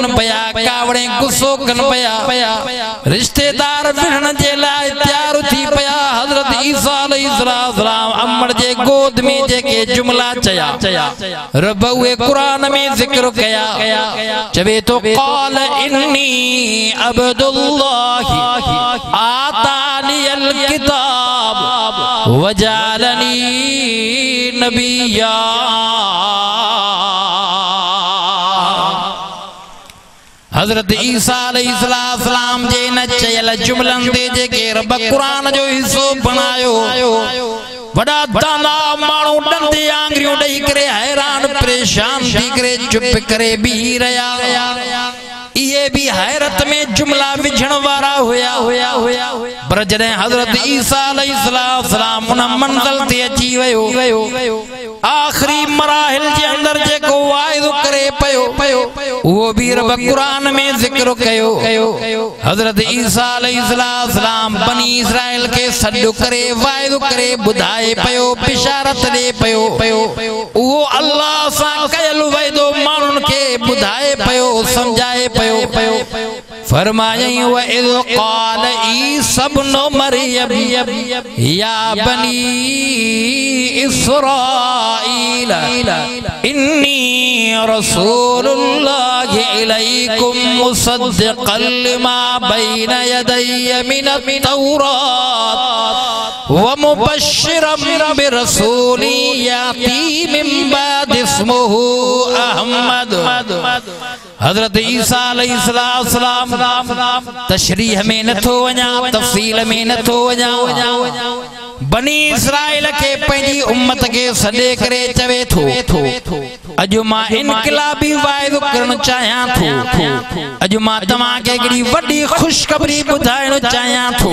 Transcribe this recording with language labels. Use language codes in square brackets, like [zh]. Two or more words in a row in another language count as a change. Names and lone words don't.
[sd] पया कावड़े गुस्सो कन पया रिश्तेदार विढ़ण जे लाइ तैयार थी पया हजरत ईसा अलैहिस्सलाम अमड़ जे गोद में जेके जुमला चया रब उहे कुरान में जिक्र कया चवे तो [ar] قال إني عبد الله آتاني الكتاب وجعلني نبيا [sd] हजरत ईसा अलैहिस्सलाम जे न चयल जुमलन ते जेके रब कुरान जो हिस्सो बनायो वड़ा दाना माण्हू ॾंदे आङुरियूं ॾेई करे हैरान परेशान थी करे चुप करे बीही रहिया ये भी हैरत में जुमला विझण वारा हुया पर जॾहिं हजरत ईसा अलैहिस्सलाम उन मंज़िल ते अची वियो आखिरी मराहिल जे अंदर जेको वाइदो करे पयो वो भी रब कुरान में जिक्र कयो हजरत ईसा अलैहिस्सलाम बनी इस्राइल के सॾु करे वाइदो करे ॿुधाए पयो बिशारत ॾे पयो वो अल्लाह सां कयल वाइदो माण्हुनि खे ॿुधाए पयो समझाए पयो फरमायई [ar] وإذ قال عيسى ابن مريم يا بني إسرائيل إني رسول الله إليكم مصدقا لما بين يدي من التوراة ومبشرا برسول يأتي من بعد اسمه أحمد [sd] हजरत ईसा अलैहिस्सलाम तशरीह में नथो वञा, तफसील में नथो वञा। बनी इसराइल के पंहिंजी उम्मत के सॾे करे चवे थो अॼु मां इनकलाबी वाइदो करण चाहियां थो, अॼु मां तव्हांखे हिकिड़ी वॾी ख़ुशख़बरी ॿुधाइण चाहियां थो।